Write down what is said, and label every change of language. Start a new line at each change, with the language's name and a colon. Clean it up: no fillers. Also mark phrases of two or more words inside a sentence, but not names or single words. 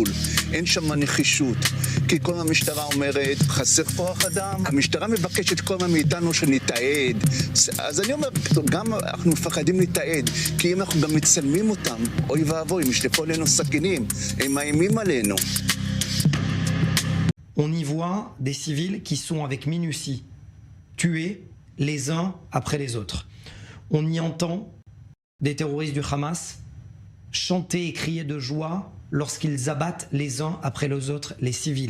Hebrew: אין שם נחישות. כי כל המשטרה אומרת, חסר כוח אדם. המשטרה מבקשת כל הזמן מאיתנו שנתעד. אז אני אומר, גם אנחנו מפחדים לתעד. כי אם אנחנו גם מצלמים אותם, אוי ואבוי, משלפו עלינו סכינים. הם מאיימים עלינו.
French: On y voit des civils qui sont avec minutie tués les uns après les autres. On y entend des terroristes du Hamas chanter et crier de joie lorsqu'ils abattent les uns après les autres les civils.